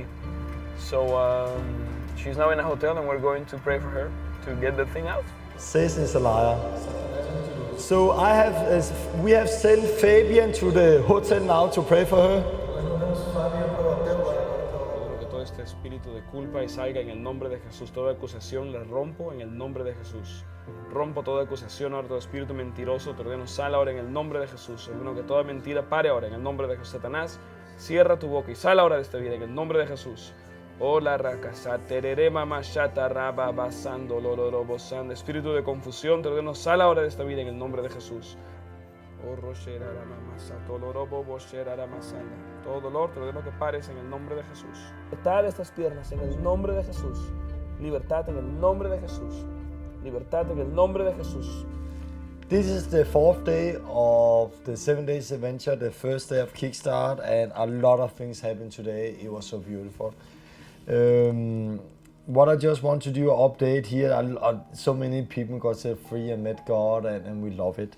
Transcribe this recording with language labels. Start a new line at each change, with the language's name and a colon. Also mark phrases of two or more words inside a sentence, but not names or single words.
English: So she's now in a hotel and we're going to pray for her to get the thing out. Satan is a liar. So we have sent Fabian to the hotel now to pray for her.
Spanish: este espíritu de culpa y salga en el nombre de Jesús. Toda acusación la rompo en el nombre de Jesús. Rompo toda acusación ahora, todo espíritu mentiroso, te ordeno, sal ahora en el nombre de Jesús. Ordeno que toda mentira pare ahora en el nombre de Jesús. Satanás, cierra tu boca y sal ahora de esta vida en el nombre de Jesús. Hola, rakasa, terere, mama, shata, raba, basando, lororo, bosando. Espíritu de confusión, te ordeno, sal ahora de esta vida en el nombre de Jesús. Todo dolor, te ordeno que pares en el nombre de Jesús. Libertad de estas piernas en el nombre de Jesús. Libertad en el nombre de Jesús. Libertad en el nombre de Jesús.
English: This is the 4th day of the 7 days adventure, the first day of Kickstart, and a lot of things happened today. It was so beautiful. What I just want to do an update here, so many people got set free and met God, and we love it.